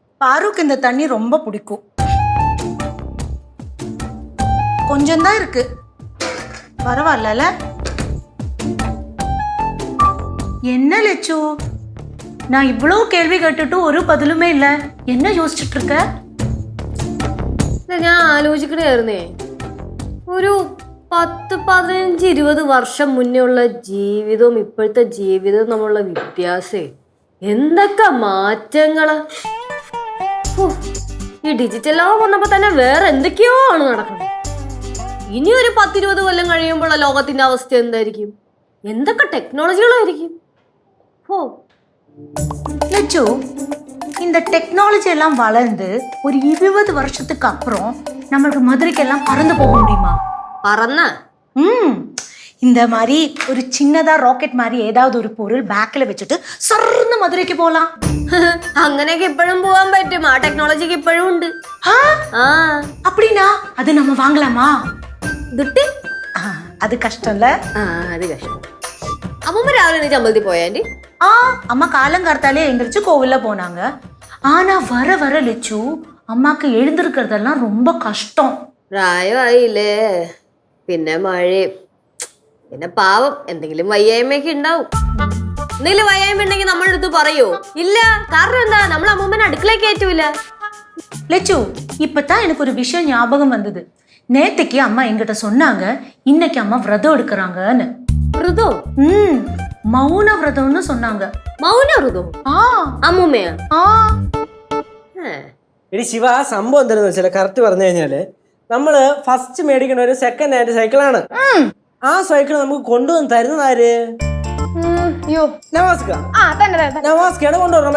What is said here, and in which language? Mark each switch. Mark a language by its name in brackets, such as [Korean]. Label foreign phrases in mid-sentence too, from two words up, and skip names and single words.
[Tamil] பாருக்கு இந்த தண்ணி ரொம்ப பிடிக்கும். கொஞ்சம் தான் இருக்கு. பரவாயில்ல. என்ன லெச்சு, நான் இவ்வளோ கேள்வி கேட்டுட்டு ஒரு பதிலுமே இல்ல. என்ன யோசிச்சுட்டு இருக்க? [Malayalam] ഞാൻ ആലോചിക്കണായിരുന്നേ, ഒരു 10-15-20 വർഷം മുന്നേ ഉള്ള ജീവിതവും ഇപ്പോഴത്തെ ജീവിതവും തമ്മിലുള്ള വ്യത്യാസേ എന്തൊക്കെ മാറ്റങ്ങള്. ഈ ഡിജിറ്റൽ ലോകം വന്നപ്പോ തന്നെ വേറെ എന്തൊക്കെയോ ആണ് നടക്കുന്നത്. ഇനി ഒരു 10-20 കൊല്ലം കഴിയുമ്പോഴുള്ള ലോകത്തിന്റെ അവസ്ഥ എന്തായിരിക്കും? എന്തൊക്കെ ടെക്നോളജികളായിരിക്കും? [Tamil] லெச்சு, இந்த டெக்னாலஜி எல்லாம் வளர்ந்து ஒரு 20 வருஷத்துக்கு அப்புறம் நம்மளுக்கு மதுரைக்கெல்லாம் பறந்து போக முடியுமா? [Malayalam] പറന്ന [Tamil] இந்த மாதிரி ஒரு சின்னதா ராக்கெட் மாதிரி ஏதாவது ஒரு பொருள் பேக்ல வச்சுட்டு சர்ன்னு மதுரைக்கு போலாம். [Malayalam] അങ്ങനെയൊക്കെ ഇപ്പോഴും പോവാൻ പറ്റും. ആ ടെക്നോളജിക്ക് ഇപ്പോഴും ഉണ്ട്. [Tamil] அப்படின்னா அது நம்ம வாங்கலாமா? [Malayalam] ദുട്ടി [Tamil] அது கஷ்டம்ல. [Malayalam] അത് കഷ്ടം. അമ്മൂമ്മ രാവിലെ എണീറ്റ് അമ്പലത്തിൽ പോയാ ആന്റി? [Tamil] அம்மா காலங்கார்த்தாலே எந்திரிச்சு கோவில்ல போனாங்க. ஆனா வர வர லெச்சு அம்மாக்கு எழுந்திருக்கிறதெல்லாம் ரொம்ப கஷ்டம். [Malayalam] പ്രായമായില്ലേ, പിന്നെ മഴയും, പിന്നെ പാവം എന്തെങ്കിലും വയ്യായ്മയൊക്കെ ഉണ്ടാവും. എന്തെങ്കിലും വയ്യായ്മ ഉണ്ടെങ്കിൽ നമ്മുടെ അടുത്ത് പറയോ? ഇല്ല. കാരണം എന്താ, നമ്മൾ അമ്മൂമ്മനെ അടുക്കളയിൽ കയറ്റൂല. [Tamil] லெச்சு, இப்பதான் எனக்கு ஒரு விஷயம் ஞாபகம் வந்தது. நேத்துக்கு அம்மா என்கிட்ட சொன்னாங்க, இன்னைக்கு அம்மா விரதம் எடுக்கிறாங்கன்னு. [Malayalam] വ്രതോ? [Tamil] மௌன விரதம்னு சொன்னாங்க. [Malayalam] മൗന വ്രതോ? അമ്മൂമ്മയാ? എടി ശിവ, സംഭവം എന്താണെന്ന് വെച്ചാൽ കറക്റ്റ് പറഞ്ഞു കഴിഞ്ഞാല് നമ്മള് ഫസ്റ്റ് മേടിക്കുന്ന ഒരു [English] second hand [Malayalam] സൈക്കിളാണ്. ആ സൈക്കിൾ നമുക്ക് കൊണ്ടുവന്ന് തരുന്നത് ആര്? നവാസ്കയാണ് കൊണ്ടുവരണം.